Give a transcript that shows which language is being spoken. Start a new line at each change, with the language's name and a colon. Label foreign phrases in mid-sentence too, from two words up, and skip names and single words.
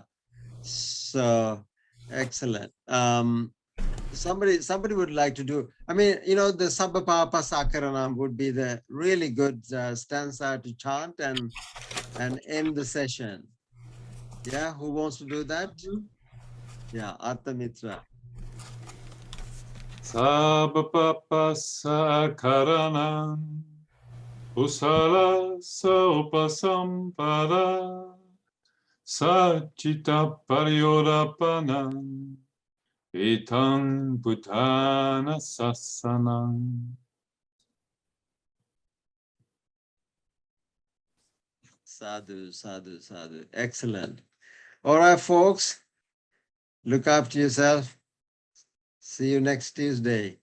English: So excellent. Somebody would like to do, I mean, the
Pali: Sabbapapa Sakaranam
English: would be the really good stanza to chant and end the session. Yeah, who wants to do that? Yeah, Arthamitra.
Pali: Sabbapapa Sakaranam Kusala Sopasampada Sachita Paryodapana Etang Bhutana Sasanam. Sadhu, sadhu, sadhu.
English: Excellent. All right, folks. Look after yourself. See you next Tuesday.